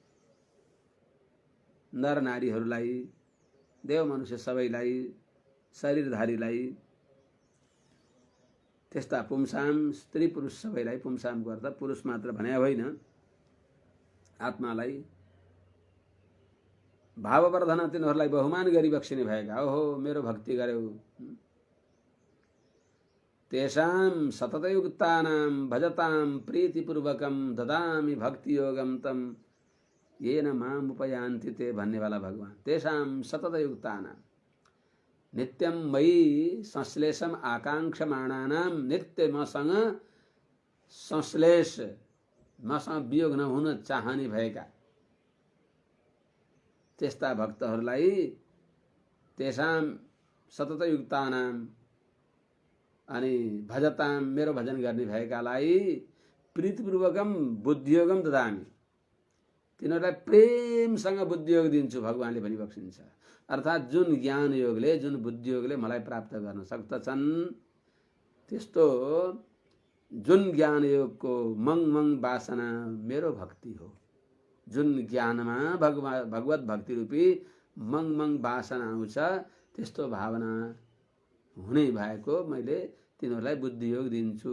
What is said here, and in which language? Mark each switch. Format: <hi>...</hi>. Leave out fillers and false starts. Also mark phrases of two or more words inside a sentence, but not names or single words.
<ne>नर नारीहरूलाई, देव मनुष्य सबैलाई, शरीरधारीलाई, त्यस्ता पुंसाम स्त्री पुरुष सबैलाई, पुंसामको अर्थ पुरुष मात्र भने होइन, आत्मालाई भाववर्धन तिनीहरूलाई बहुमान गरिबक्सिने भएका। ओहो मेरो भक्ति गर्यौ,</ne> <sa>तेषां सततयुक्तानां भजतां प्रीतिपूर्वकं ददामि भक्ति योगम तम येन माम उपयान्ति ते</sa> <ne>भन्नेवाला भगवान।</ne> <sa>तेषां सततयुक्तानां, नित्यं मयि संश्लेषम आकांक्षमाणानां,</sa> <ne>नित्य मसँग संश्लेष, मसँग वियोग नहुन चाहने भएका त्यस्ता भक्तहरूलाई,</ne> <sa>तेषां सततयुक्तानां अनि भजताम</sa> <ne>मेरो भजन गर्ने भएकालाई</ne> <sa>प्रीतिपूर्वकम बुद्धियोगम ददामि,</sa> <ne>तिनीहरूलाई प्रेमसँग बुद्धियोग दिन्छु भगवानले भनिबक्सिन्छ। अर्थात् जुन ज्ञान योगले, जुन बुद्धियोगले मलाई प्राप्त गर्न सक्दछन्, त्यस्तो जुन ज्ञान योगको मङ वासना मेरो भक्ति हो, जुन ज्ञानमा भगवत भक्ति रूपी मङ वासना आउँछ, त्यस्तो भावना हुने भएको मैले तिनीहरूलाई बुद्धियोग दिन्छु।</ne>